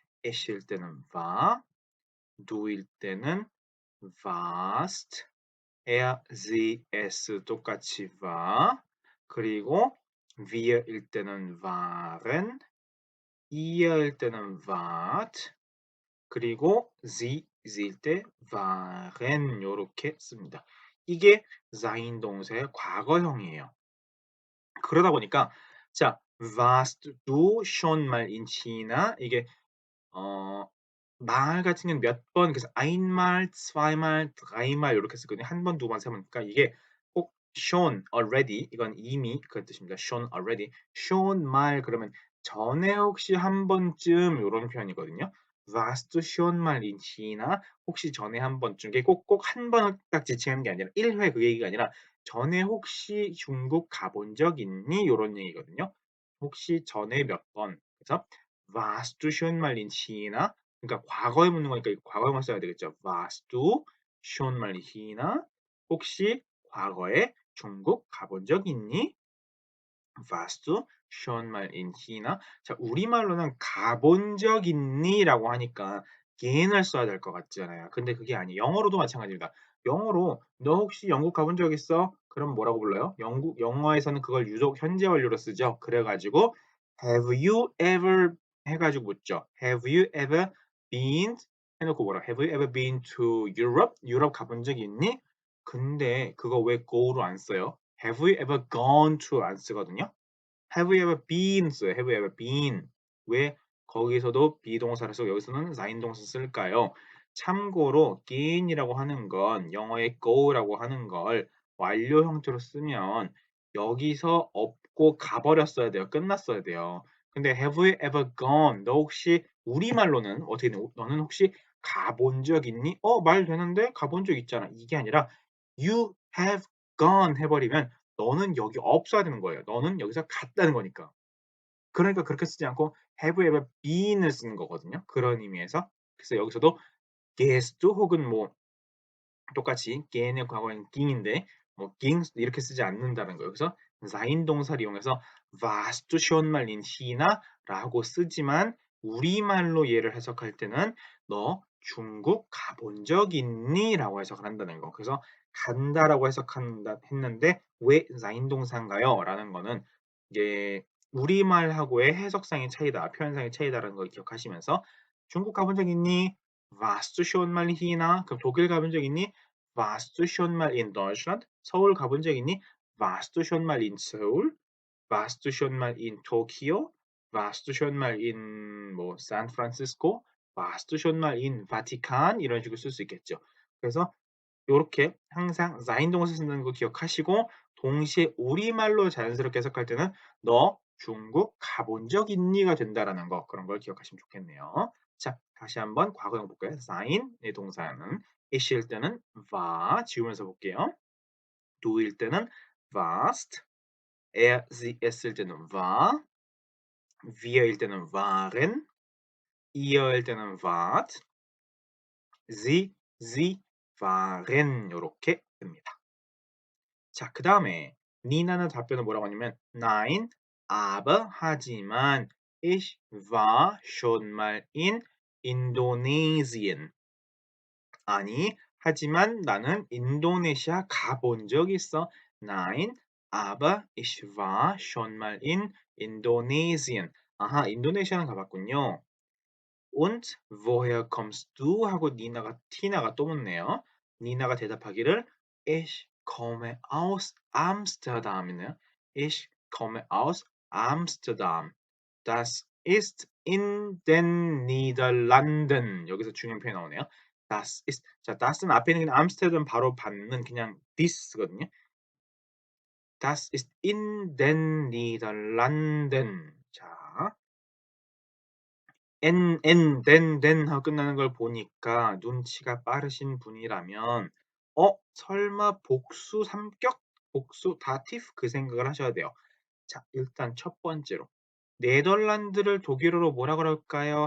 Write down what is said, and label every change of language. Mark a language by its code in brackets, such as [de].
[ko] it일 때는 war, du일 때는 warst, er, sie, es 똑같이 war, 그리고 wir일 때는 waren, ihr일 때는 wart, 그리고 sie, sie일 때 waren 요렇게 씁니다. 이게 sein 동사의 과거형이에요. 그러다 보니까 자, [de] warst du schon mal in China? [ko] 이게 어 말 같은 경우는 몇 번 그래서 einmal, zweimal, dreimal 요렇게 쓰거든요. 한 번, 두 번, 세 번. 그러니까 이게 꼭 schon already 이건 이미 그런 뜻입니다. [de] schon already. [ko] schon mal 그러면 전에 혹시 한 번쯤 요런 표현이거든요. [de] warst du schon mal in China? [ko] 혹시 전에 한 번쯤 이게 꼭꼭 한 번을 딱 지칭하는 게 아니라 1회 그 얘기가 아니라 전에 혹시 중국 가본 적 있니? 요런 얘기거든요. 혹시 전에 몇 번. [de] 그래서 warst du schon mal in China? [ko] 그러니까 과거에 묻는 거니까 과거에만 써야 되겠죠. [de] warst du schon mal in China? [ko] 혹시 과거에 중국 가본 적 있니? [de] warst du schon mal in China? [ko] 자, 우리말로는 가본 적 있니라고 하니까 gehen을 써야 될 것 같잖아요. 근데 그게 아니에요. 영어로도 마찬가지입니다. 영어로 너 혹시 영국 가본 적 있어? 그럼 뭐라고 불러요? 영어에서는 그걸 유독 현재 완료로 쓰죠. 그래 가지고 [en] have you ever [ko] 해 가지고 묻죠. [en] have you ever been [ko] 해 놓고 뭐라 [en] have you ever been to Europe? [ko] 유럽 가본 적 있니? 근데 그거 왜 go로 안 써요? [en] have you ever gone to [ko] 안 쓰거든요. [en] have you ever been [ko] 써요. [en] have you ever been. [ko] 왜 거기서도 비동사를 쓰고 여기서는 sein 동사 쓸까요? 참고로 gain이라고 하는 건 영어의 go라고 하는 걸 완료 형태로 쓰면 여기서 없고 가버렸어야 돼요. 끝났어야 돼요. 근데 [en] have you ever gone? [ko] 너 혹시 우리말로는 어떻게 돼? 너는 혹시 가본 적 있니? 말 되는데 가본 적 있잖아. 이게 아니라 [en] you have gone [ko] 해버리면 너는 여기 없어야 되는 거예요. 너는 여기서 갔다는 거니까. 그러니까 그렇게 쓰지 않고 [en] have you ever been [ko] 을 쓰는 거거든요. 그런 의미에서. 그래서 여기서도 gehst 혹은 뭐 똑같이 gehen의 과거에는 ging인데 뭐 ging 이렇게 쓰지 않는다는 거예요. 그래서 sein 동사를 이용해서 [de] warst du schon mal in China? [ko] 라고 쓰지만 우리말로 얘를 해석할 때는 "너 중국 가본 적 있니?" 라고 해석을 한다는 거. 그래서 "간다"라고 해석한다 했는데 왜 자인동사인가요? 라는 거는 이게 우리말하고의 해석상의 차이다, 표현상의 차이다라는 걸 기억하시면서 "중국 가본 적 있니? [de] Warst du schon mal hier나?" [ko] 그럼 "독일 가본 적 있니? [de] Warst du schon mal in Deutschland?" [ko] "서울 가본 적 있니? [de] Warst du schon mal in Seoul?" "Warst du schon mal in Tokio?" "Warst du schon mal in 뭐 샌프란시스코?" "Warst du schon mal in Vatikan?" [ko] 이런 식으로 쓸 수 있겠죠. 그래서 요렇게 항상 자인동사 쓴다는 거 기억하시고 동시에 우리말로 자연스럽게 해석할 때는 "너 중국 가본 적 있니?"가 된다라는 거 그런 걸 기억하시면 좋겠네요. 자, 다시 한번 과거형 볼까요? sein의 동사는 ish일 때는 war 지우면서 볼게요. do일 때는 warst, er, sie, es일 때는 war, wir일 때는 waren, ihr일 때는 wart, sie, waren 요렇게 됩니다. 자, 그다음에 니나는 답변을 뭐라고 하냐면 [de] Nein, aber [ko] 하지만 [de] ich war schon mal in Indonesien. [ko] 아니, 하지만 나는 인도네시아 가본 적 있어. [de] Nein, aber ich war schon mal in Indonesien. [ko] 아하, 인도네시아는 가봤군요. [de] Und woher kommst du? [ko] 하고 티나가 또 묻네요. 니나가 대답하기를 [de] Ich komme aus Amsterdam [ko] 이네요. [de] Ich komme aus Amsterdam. Das ist in den Niederlanden. [ko] 여기서 중요한 표현이 나오네요. Das ist 자, das는 앞에 있는 암스테르담 바로 받는 그냥 this거든요. [de] Das ist in den Niederlanden. [ko] 자, den 하고 끝나는 걸 보니까 눈치가 빠르신 분이라면 설마 복수 삼격? 복수 다티프 그 생각을 하셔야 돼요. 자, 일단 첫 번째로 네덜란드를 독일어로 뭐라 그럴까요?